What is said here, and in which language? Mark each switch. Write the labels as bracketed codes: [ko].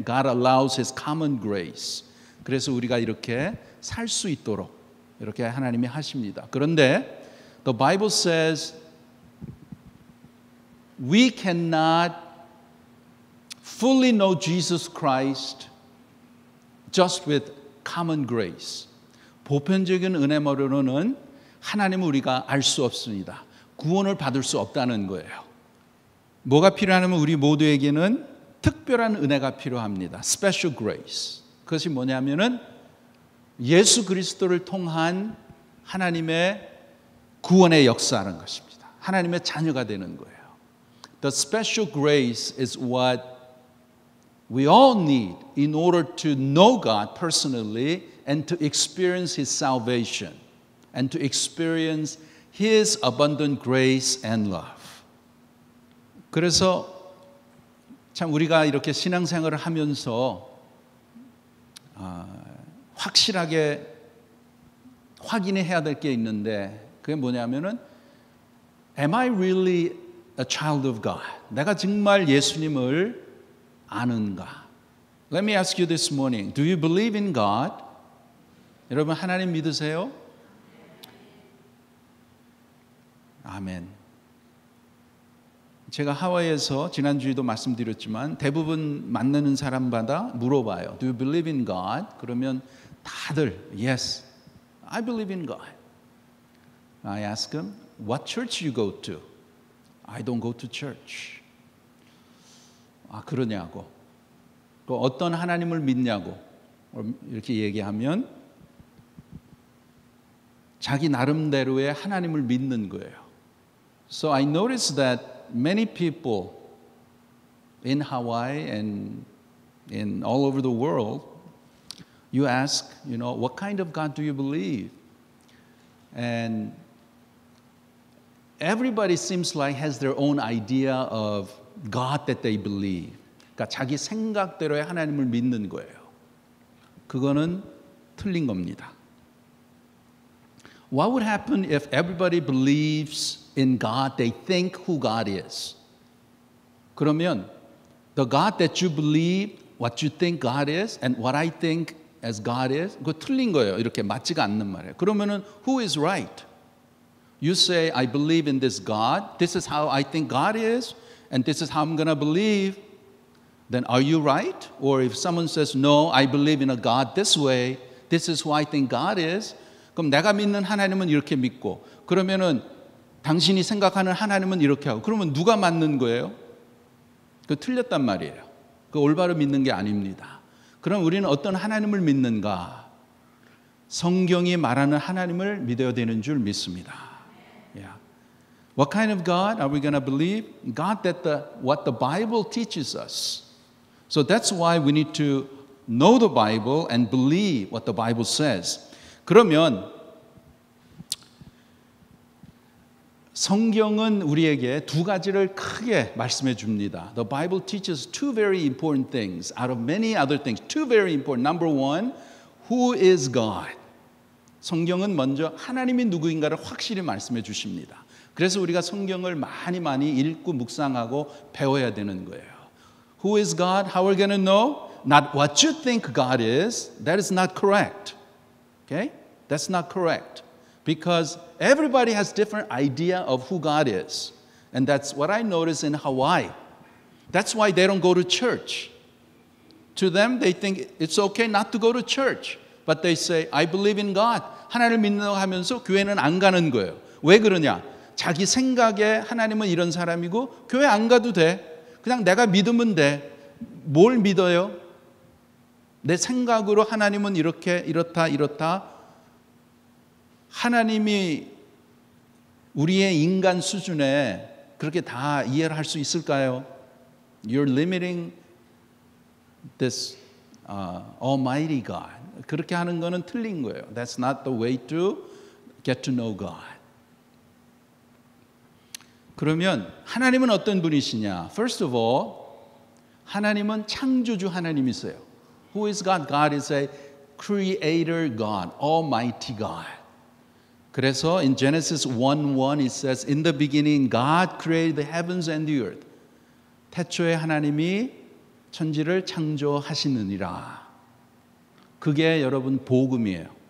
[en] God allows His common grace. [ko] 그래서 우리가 이렇게 살 수 있도록 이렇게 하나님이 하십니다. 그런데 [en] the Bible says we cannot fully know Jesus Christ just with common grace. [ko] 보편적인 은혜만으로는 하나님을 우리가 알 수 없습니다. 구원을 받을 수 없다는 거예요. 뭐가 필요하냐면 우리 모두에게는 특별한 은혜가 필요합니다. [en] Special grace. [ko] 그것이 뭐냐면은 예수 그리스도를 통한 하나님의 구원의 역사라는 것입니다. 하나님의 자녀가 되는 거예요. [en] The special grace is what we all need in order to know God personally and to experience His salvation and to experience His abundant grace and love. [ko] 그래서 참 우리가 이렇게 신앙생활을 하면서 확실하게 확인해야 될 게 있는데 그게 뭐냐면은 [en] Am I really a child of God? [ko] 내가 정말 예수님을 아는가? [en] Let me ask you this morning. Do you believe in God? [ko] 여러분 하나님 믿으세요? 아멘. 제가 하와이에서 지난주에도 말씀드렸지만 대부분 만나는 사람마다 물어봐요. [en] Do you believe in God? [ko] 그러면 다들 [en] Yes, I believe in God. I ask them, What church you go to? I don't go to church. [ko] 아 그러냐고. 또 어떤 하나님을 믿냐고 이렇게 얘기하면 자기 나름대로의 하나님을 믿는 거예요. [en] So I noticed that many people in Hawaii and in all over the world, you ask, what kind of God do you believe? And everybody seems like has their own idea of God that they believe. [ko] 그러니까 자기 생각대로의 하나님을 믿는 거예요. 그거는 틀린 겁니다. [en] What would happen if everybody believes in God, they think who God is? [ko] 그러면 [en] the God that you believe, what you think God is, and what I think as God is, [ko] 그거 틀린 거예요. 이렇게 맞지가 않는 말이에요. 그러면은 [en] who is right? You say, I believe in this God, this is how I think God is, and this is how I'm going to believe, then are you right? Or if someone says, no, I believe in a God this way, this is who I think God is, [ko] 그럼 내가 믿는 하나님은 이렇게 믿고 그러면은 당신이 생각하는 하나님은 이렇게 하고 그러면 누가 맞는 거예요? 그 틀렸단 말이에요. 그 올바로 믿는 게 아닙니다. 그럼 우리는 어떤 하나님을 믿는가? 성경이 말하는 하나님을 믿어야 되는 줄 믿습니다. [en] Yeah. What kind of God are we going to believe? God that what the Bible teaches us. So that's why we need to know the Bible and believe what the Bible says. [ko] 그러면 성경은 우리에게 두 가지를 크게 말씀해 줍니다. [en] The Bible teaches two very important things out of many other things. Two very important. Number one, who is God? [ko] 성경은 먼저 하나님이 누구인가를 확실히 말씀해 주십니다. 그래서 우리가 성경을 많이 읽고 묵상하고 배워야 되는 거예요. [en] Who is God? How are we going to know? Not what you think God is. That is not correct. Okay? That's not correct. Because everybody has different idea of who God is. And that's what I notice in Hawaii. That's why they don't go to church. To them, they think it's okay not to go to church. But they say, I believe in God. [ko] 하나님을 믿는다고 하면서 교회는 안 가는 거예요. 왜 그러냐? 자기 생각에 하나님은 이런 사람이고 교회 안 가도 돼. 그냥 내가 믿으면 돼. 뭘 믿어요? 내 생각으로 하나님은 이렇다. 하나님이 우리의 인간 수준에 그렇게 다 이해를 할 수 있을까요? [en] You're limiting this Almighty God. [ko] 그렇게 하는 거는 틀린 거예요. [en] That's not the way to get to know God. [ko] 그러면 하나님은 어떤 분이시냐? [en] First of all, [ko] 하나님은 창조주 하나님이세요. [en] Who is God? God is a creator God, Almighty God. [ko] 그래서 [en] in Genesis 1:1 it says, In the beginning God created the heavens and the earth. [ko] 태초에 하나님이 천지를 창조하시느니라. 그게 여러분 복음이에요.